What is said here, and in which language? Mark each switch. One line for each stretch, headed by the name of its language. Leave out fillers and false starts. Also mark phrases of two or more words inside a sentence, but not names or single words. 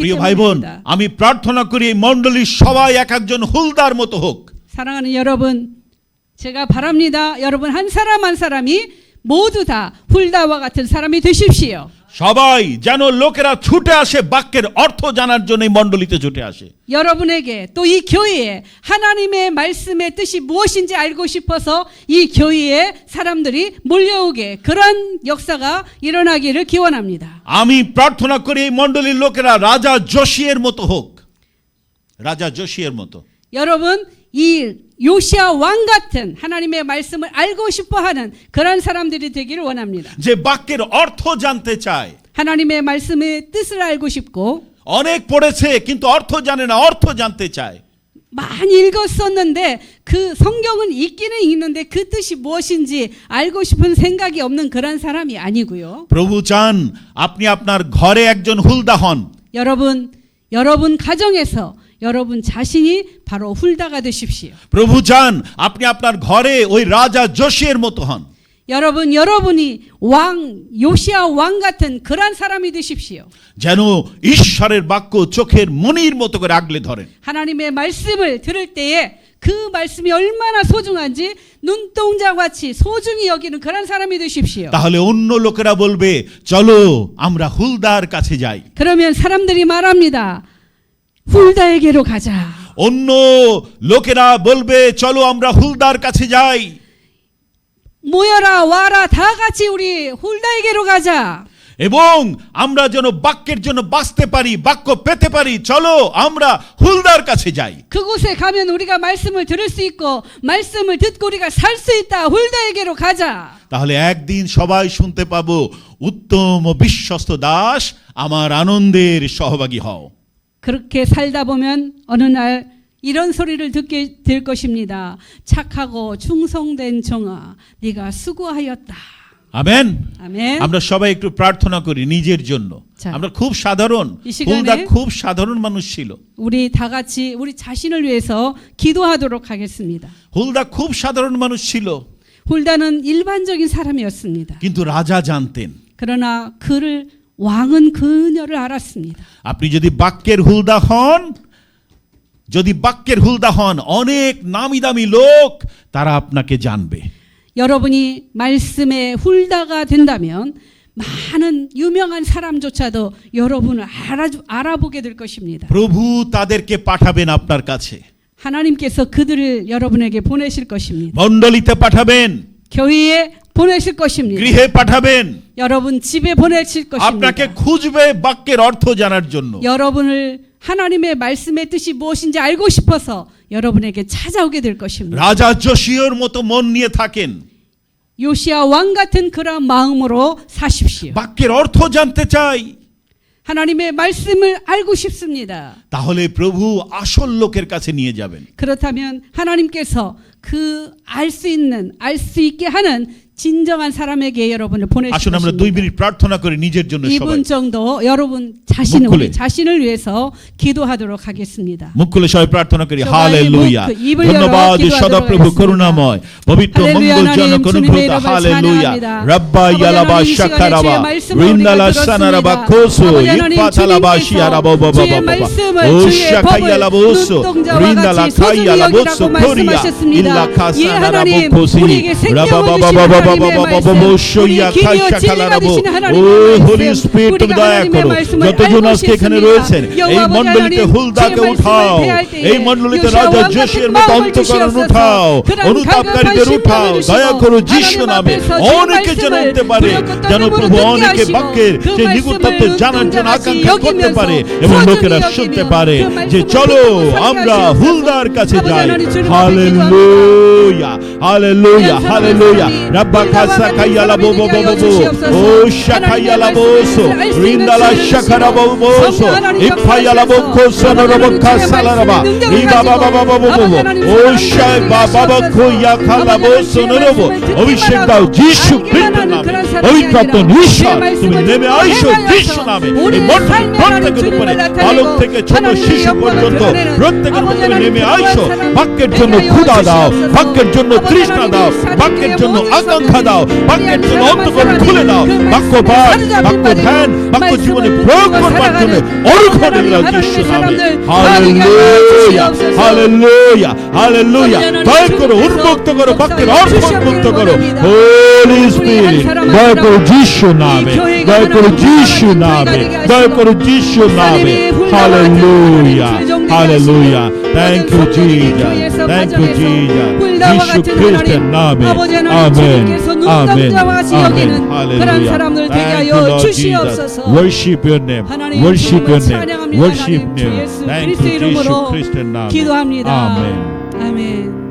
Bangla: প্রিয় ভাই বোন,
Korean: 때문입니다.
Bangla: আমি প্রার্থনা করি এই মণ্ডলীর সবাই এক একজন হুলদার মতো হোক।
Korean: 사랑하는 여러분, 제가 바랍니다. 여러분 한 사람 한 사람이 모두 다 훌다와 같은 사람이 되십시오.
Bangla: সবাই যেন লোকেরা ছুটে আসে বাক্যের অর্থ জানার জন্য এই মণ্ডলীতে ছুটে আসে।
Korean: 여러분에게 또 이 교회에 하나님의 말씀의 뜻이 무엇인지 알고 싶어서 이 교회에 사람들이 몰려오게 그런 역사가 일어나기를 기원합니다.
Bangla: আমি প্রার্থনা করি এই মণ্ডলীর লোকেরা রাজা যোশিয়ের মতো হোক। রাজা যোশিয়ের মতো।
Korean: 여러분 이 요시아 왕 같은 하나님의 말씀을 알고 싶어하는 그런 사람들이 되기를 원합니다.
Bangla: যে বাক্যের অর্থ জানতে চায়।
Korean: 하나님의 말씀의 뜻을 알고 싶고
Bangla: অনেক পড়েছে কিন্তু অর্থ জানে না, অর্থ জানতে চায়।
Korean: 많이 읽었었는데 그 성경은 있기는 있는데 그 뜻이 무엇인지 알고 싶은 생각이 없는 그런 사람이 아니고요.
Bangla: প্রভু চান আপনি আপনার ঘরে একজন হুলদা হন।
Korean: 여러분 가정에서 여러분 자신이 바로 훌다가 되십시오.
Bangla: প্রভু চান আপনি আপনার ঘরে ওই রাজা যোশিয়ের মতো হন।
Korean: 여러분이 요시아 왕 같은 그런 사람이 되십시오.
Bangla: যেন ঈশ্বরের বাক্য চোখের মনির মতো করে আগলে ধরেন।
Korean: 하나님의 말씀을 들을 때에 그 말씀이 얼마나 소중한지 눈동자 같이 소중히 여기는 그런 사람이 되십시오.
Bangla: তাহলে অন্য লোকেরা বলবে চলো আমরা হুলদার কাছে যাই।
Korean: 그러면 사람들이 말합니다. 훌다에게로 가자.
Bangla: অন্য লোকেরা বলবে চলো আমরা হুলদার কাছে যাই।
Korean: 모여라 와라 다 같이 우리 훌다에게로 가자.
Bangla: এবং আমরা যেন বাক্যের জন্য বাঁচতে পারি, বাক্য পেতে পারি, চলো আমরা হুলদার কাছে যাই।
Korean: 그곳에 가면 우리가 말씀을 들을 수 있고 말씀을 듣고 우리가 살 수 있다. 훌다에게로 가자.
Bangla: তাহলে একদিন সবাই শুনতে পাবো উত্তম ও বিশ্বস্ত দাস আমার আনন্দের সহভাগী হও।
Korean: 그렇게 살다 보면 어느 날 이런 소리를 듣게 될 것입니다. 착하고 충성된 종아, 네가 수고하였다.
Bangla: আমেন।
Korean: 아멘.
Bangla: আমরা সবাই একটু প্রার্থনা করি নিজের জন্য।
Korean: 자,
Bangla: আমরা খুব সাধারণ,
Korean: 이 시간에
Bangla: হুলদা খুব সাধারণ মানুষ ছিল।
Korean: 우리 다 같이 우리 자신을 위해서 기도하도록 하겠습니다.
Bangla: হুলদা খুব সাধারণ মানুষ ছিল।
Korean: 훌다는 일반적인 사람이었습니다.
Bangla: কিন্তু রাজা জানতেন।
Korean: 그러나 왕은 그녀를 알았습니다.
Bangla: আপনি যদি বাক্যের হুলদা হন, অনেক নামি দামি লোক তারা আপনাকে জানবে।
Korean: 여러분이 말씀의 훌다가 된다면 많은 유명한 사람조차도 여러분을 알아보게 될 것입니다.
Bangla: প্রভু তাদেরকে পাঠাবেন আপনার কাছে।
Korean: 하나님께서 그들을 여러분에게 보내실 것입니다.
Bangla: মণ্ডলীতে পাঠাবেন,
Korean: 교회에 보내실 것입니다.
Bangla: গৃহে পাঠাবেন,
Korean: 여러분 집에 보내실
Bangla: আপনাকে
Korean: 것입니다.
Bangla: খুঁজবে বাক্যের অর্থ জানার জন্য।
Korean: 여러분을 하나님의 말씀의 뜻이 무엇인지 알고 싶어서 여러분에게 찾아오게 될 것입니다.
Bangla: রাজা যোশিয়ার মতো মন নিয়ে থাকেন।
Korean: 요시아 왕 같은 그런 마음으로 사십시오.
Bangla: বাক্যের অর্থ জানতে চাই।
Korean: 하나님의 말씀을 알고 싶습니다.
Bangla: তাহলে প্রভু আসল লোকের কাছে নিয়ে যাবেন।
Korean: 그렇다면 하나님께서 그 알 수 있게 하는 진정한 사람에게 여러분을 보내실
Bangla: আসুন আমরা 2
Korean: 것입니다.
Bangla: মিনিট প্রার্থনা করি নিজের জন্য সবাই।
Korean: 2분 정도 여러분 우리 자신을 위해서 기도하도록 하겠습니다.
Bangla: মুখ খুলে সবাই প্রার্থনা করি। সবাই হালেলুয়া। মুখ 입을 ধন্যবাদ
Korean: 열어
Bangla: সদাপ্রভু
Korean: 기도하도록
Bangla: করুণাময় পবিত্র
Korean: 할렐루야,
Bangla: মঙ্গলজনক
Korean: 하나님,
Bangla: অনুগ্রহ।
Korean: 주님의 이름을
Bangla: হালেলুয়া।
Korean: 찬양합니다. রাব্বা 아버지 ইয়ালাবা 하나님, 이 시간에 샤카라바 주의 말씀을 린달라 우리가 사나라바 들었습니다. 코소 아버지 하나님, 이파탈라바 주님께서 시아라바바바바 주의 말씀을 오 주의 샤카야라보소 법을 눈동자와 린달라 같이 소중히 카야라보소 여기라고 코리아 말씀하셨습니다. 일라 예, 하나님, 카사나라보코시 우리에게 생명을 주시는 하나님의 라바바바바바바바바보 말씀, 쇼야 우리 기리어 진리가 카샤칼라라보 되시는 오 하나님의
Bangla: হোলি
Korean: 말씀,
Bangla: স্পিরিট তুমি
Korean: 우리가
Bangla: দয়া
Korean: 하나님의
Bangla: করো।
Korean: 말씀을
Bangla: যতজন
Korean: 알고
Bangla: আজকে এখানে
Korean: 싶습니다.
Bangla: রয়েছেন এই
Korean: 여호와
Bangla: মণ্ডলীতে
Korean: 하나님,
Bangla: হুলদাকে
Korean: 주의
Bangla: উঠাও,
Korean: 말씀을 대할 때에
Bangla: এই মণ্ডলীতে
Korean: 요시아
Bangla: রাজা
Korean: 왕
Bangla: যোশিয়ার
Korean: 같은
Bangla: মতো
Korean: 마음을
Bangla: অন্তঃকরণ
Korean: 주시옵소서.
Bangla: উঠাও,
Korean: 그런
Bangla: অনুতাপকারীদের
Korean: 갈급한
Bangla: উঠাও,
Korean: 심령을
Bangla: দয়া
Korean: 주시고
Bangla: করো যিশু
Korean: 하나님
Bangla: নামে।
Korean: 앞에서
Bangla: অনেকে যেন
Korean: 주의
Bangla: উঠতে পারে,
Korean: 말씀을
Bangla: যেন
Korean: 두렵고
Bangla: প্রভু
Korean: 떨림으로
Bangla: অনেকে
Korean: 듣게
Bangla: বাক্যের
Korean: 하시고
Bangla: যে
Korean: 그
Bangla: নিগুড়ত্ব
Korean: 말씀을
Bangla: জানার জন্য
Korean: 눈동자같이
Bangla: আকাঙ্ক্ষা করতে
Korean: 여기면서
Bangla: পারে এবং
Korean: 소중히
Bangla: লোকেরা
Korean: 여기며
Bangla: শুনতে পারে
Korean: 그 말씀을
Bangla: যে চলো
Korean: 듣고
Bangla: আমরা
Korean: 살게
Bangla: হুলদার
Korean: 하시옵소서.
Bangla: কাছে
Korean: 아버지
Bangla: যাই।
Korean: 하나님, 주님 앞에
Bangla: হালেলুয়া হালেলুয়া
Korean: 기도합니다.
Bangla: হালেলুয়া
Korean: 하나님, রাব্বা কাসা কাইয়ালা 사람이 되게 하여 보보보보 주시옵소서. 오 샤카이야লা 보소 하나님의 말씀을 린달라 알수 있는 샤카라 지혜를 보보소 주시고 성령 이파야라 하나님 보코서너로 역사하셔서 보카살라라바 하나님 주의 말씀의 리바바바바바보보 능력을 가지고 오 샤바바바코 야칼라 보소너로보
Bangla: অভিষেক দাও যিশু খ্রিস্টের নামে। পবিত্র আত্মার ঈশ্বর
Korean: 내
Bangla: তুমি
Korean: 말씀을
Bangla: নেমে
Korean: 듣고
Bangla: আইসো
Korean: 행하여서
Bangla: যিশু নামে এই
Korean: 우리의
Bangla: মঠের
Korean: 삶의
Bangla: প্রত্যেকের
Korean: 주님을
Bangla: উপরে
Korean: 나타내고
Bangla: বালক থেকে ছোট
Korean: 하나님의
Bangla: শিশু
Korean: 영광을
Bangla: পর্যন্ত
Korean: 드러내는
Bangla: প্রত্যেকের
Korean: 아버지
Bangla: উপরে
Korean: 하나님
Bangla: নেমে
Korean: 그러한
Bangla: আইসো
Korean: 사람
Bangla: বাক্যের
Korean: 되게
Bangla: জন্য
Korean: 하여
Bangla: ক্ষুধা দাও
Korean: 주시옵소서.
Bangla: বাক্যের জন্য
Korean: 아버지
Bangla: তৃষ্ণা
Korean: 하나님
Bangla: দাও
Korean: 사람들에게
Bangla: বাক্যের জন্য
Korean: 모든
Bangla: আকাঙ্ক্ষা দাও
Korean: 사람들이
Bangla: বাক্যের জন্য
Korean: 그냥
Bangla: অন্তকরণ
Korean: 사람한
Bangla: খুলে দাও
Korean: 그
Bangla: বাক্য
Korean: 말씀에
Bangla: পাঠ
Korean: 사로잡힌
Bangla: বাক্য
Korean: 바디로
Bangla: ধ্যান বাক্য
Korean: 말씀을
Bangla: জীবনে
Korean: 붙들고
Bangla: প্রয়োগ করবার জন্য
Korean: 살아가는
Bangla: অনুগ্রহ
Korean: 하나님,
Bangla: নিলাম
Korean: 하나님의
Bangla: যিশু নামে
Korean: 사람들
Bangla: হালেলুয়া
Korean: 주시옵소서.
Bangla: হালেলুয়া হালেলুয়া
Korean: 하나님
Bangla: দয়া করে
Korean: 주님께서
Bangla: উন্মুক্ত করো বাক্যের অর্থ
Korean: 주시옵기를
Bangla: উন্মুক্ত করো
Korean: 원합니다.
English: Holy Spirit
Korean: 사람
Bangla: দয়া
Korean: 한
Bangla: করে
Korean: 사람
Bangla: যিশু নামে
Korean: 이 교회가
Bangla: দয়া করে
Korean: 하나님
Bangla: যিশু
Korean: 하나님
Bangla: নামে
Korean: 교회가 되게
Bangla: দয়া
Korean: 하시고
Bangla: করে যিশু নামে
Korean: 목사님이 훌륭한
Bangla: হালেলুয়া
Korean: 하나님 주종되게
Bangla: হালেলুয়া
Korean: 하시고
English: thank you
Korean: 모든 성도들이
English: জিজাস
Korean: 교회에서
English: thank you
Korean: 가정에서
English: জিজাস
Korean: 훌륭한
Bangla: যিশু
Korean: 같은
Bangla: খ্রিস্টের
Korean: 하나님
Bangla: নামে
Korean: 아버지 하나님 아멘 주님께서 아멘 눈동자와 같이 여기는 아멘 그런 할렐루야 사람들 되게
English: Thank
Korean: 하여
English: you Lord Jesus
Korean: 주시옵소서.
English: worship your name
Korean: 하나님
English: worship your
Korean: 주님을
English: name
Korean: 찬양합니다.
English: worship
Korean: 하나님 주
English: name
Korean: 예수
English: Thank
Korean: 그리스도
English: you
Korean: 이름으로 예수 그리스도의 나മ에 기도합니다. 아멘 아멘.